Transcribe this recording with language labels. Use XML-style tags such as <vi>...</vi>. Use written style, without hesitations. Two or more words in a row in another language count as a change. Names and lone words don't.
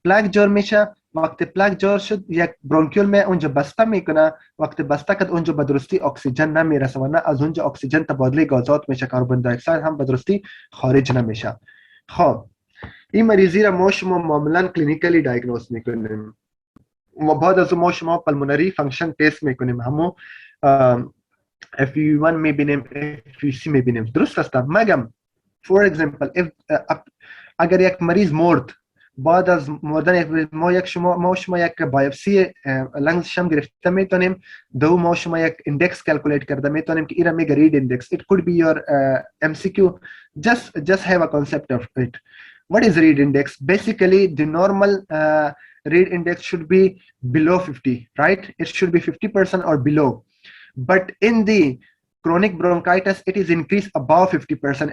<fa>پلاک جور میشه وقتی پلاک جور شد یک برونکیول می اونجا بسته میکنه وقتی بسته کرد اونجا به درستی اکسیژن نمیرسه و نه از اونجا اکسیژن تبادله گازات میشه</fa> <en>carbon dioxide</en> <fa>هم به درستی خارج نمیشه خب این مریضی را ما شما معمولا</fa> <en>clinically diagnose</en> <fa>میکنیم و بعد از ما شما</fa> <en>pulmonary function test</en> <fa>میکنیم همو FEV1 میبینیم FEC میبینیم درست است مگم</fa> <en>for example</en> <fa>اگر یک مریض مرد بعد از مردن ما شما یک</fa> <en>biopsy lungs</en> <fa>شم گرفته میتونیم ما شما یک</fa> <en>index calculate</en> <fa>کرده میتونیم که ایرا میگه</fa> <en>Reid index it could be your MCQ just have a concept of it What is read index? Basically, the normal read index should be below 50, right? It should be 50% or below. But in the chronic bronchitis, it is increased above 50%.</en>